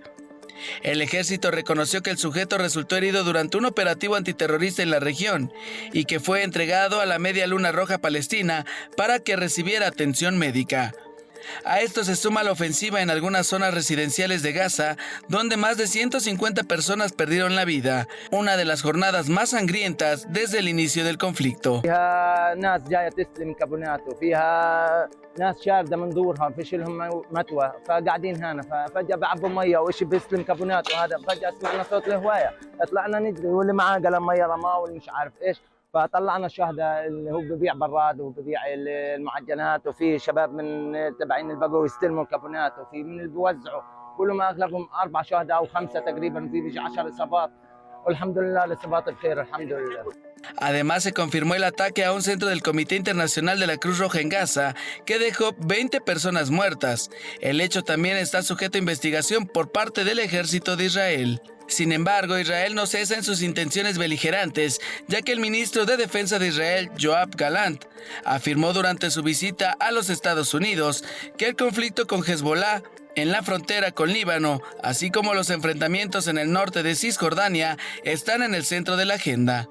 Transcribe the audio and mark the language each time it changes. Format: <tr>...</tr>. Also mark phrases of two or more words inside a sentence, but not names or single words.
<es>El ejército reconoció que el sujeto resultó herido durante un operativo antiterrorista en la región y que fue entregado a la Media Luna Roja Palestina para que recibiera atención médica. A esto se suma la ofensiva en algunas zonas residenciales de Gaza, donde más de 150 personas perdieron la vida, una de las jornadas más sangrientas desde el inicio del conflicto.</es> <ar>ناس شاردة من دورها فشلهم متوى فقاعدين هنا ففجأة بعبوا مية وإشي بيستلم كابونات وهذا فجأة سمعنا صوت الهواية طلعنا نجري واللي معاه قلم مية رماه واللي مش عارف إيش فطلعنا شهداء اللي هو ببيع براد وببيع المعجنات وفي شباب من تبعين اللي بقوا يستلموا الكابونات وفي من اللي بيوزعوا كلهم أغلبهم 4 شهداء أو 5 تقريبا وفي بيجي 10 إصابات والحمد لله الإصابات بخير الحمد لله.</ar> <es>Además, se confirmó el ataque a un centro del Comité Internacional de la Cruz Roja en Gaza, que dejó 20 personas muertas. El hecho también está sujeto a investigación por parte del ejército de Israel. Sin embargo, Israel no cesa en sus intenciones beligerantes, ya que el ministro de Defensa de Israel, Yoav Gallant, afirmó durante su visita a los Estados Unidos que el conflicto con Hezbollah en la frontera con Líbano, así como los enfrentamientos en el norte de Cisjordania, están en el centro de la agenda.</es>